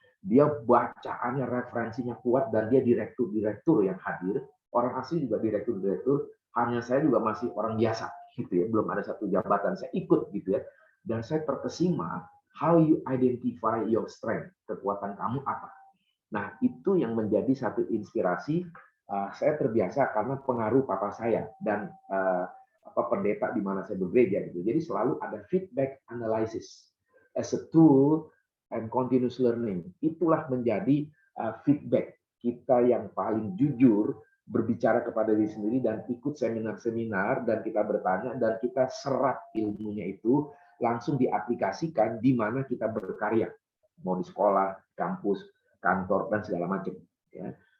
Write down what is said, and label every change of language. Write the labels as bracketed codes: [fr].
[id] Dia bacaannya, referensinya kuat, dan dia direktur yang hadir, orang asli juga direktur, hanya saya juga masih orang biasa, gitu ya, belum ada satu jabatan, saya ikut gitu ya, dan saya terkesima [en] how you identify your strength, [id] kekuatan kamu apa. Nah, itu yang menjadi satu inspirasi. Saya terbiasa karena pengaruh papa saya dan pendeta di mana saya bergereja gitu. Jadi selalu ada [en] feedback analysis as a tool and continuous learning. [id] Itulah menjadi feedback kita yang paling jujur berbicara kepada diri sendiri dan ikut seminar-seminar dan kita bertanya dan kita serap ilmunya itu langsung diaplikasikan di mana kita berkarya, mau di sekolah, kampus, kantor dan segala macam. Ya.